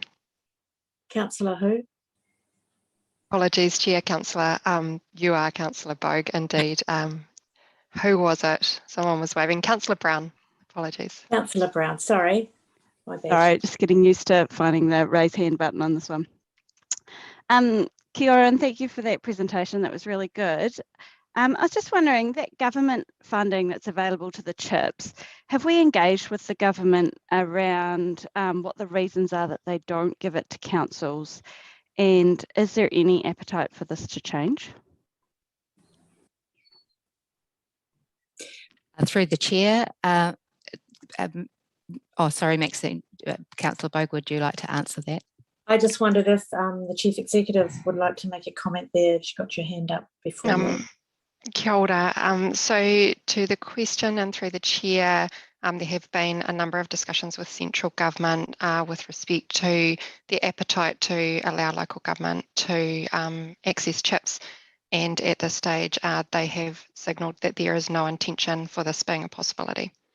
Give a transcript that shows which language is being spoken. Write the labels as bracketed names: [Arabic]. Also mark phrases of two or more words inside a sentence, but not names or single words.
[English] Councillor who? Apologies, Chair, Councillor. You are Councillor Bogue, indeed. Who was it? Someone was waving. Councillor Brown, apologies. Councillor Brown, sorry. My bad. Sorry, just getting used to finding the raise hand button on this one. [Māori] Kia ora, [English] and thank you for that presentation. That was really good. I was just wondering, that government funding that's available to the CHIPs, have we engaged with the government around what the reasons are that they don't give it to councils? And is there any appetite for this to change? Through the chair, oh, sorry, Maxine, Councillor Bogue, would you like to answer that? I just wondered if the Chief Executive would like to make a comment there. She got your hand up before. [Māori] Kia ora. [English] So to the question and through the chair, there have been a number of discussions with central government with respect to the appetite to allow local government to access CHIPs. And at this stage, they have signalled that there is no intention for this being a possibility.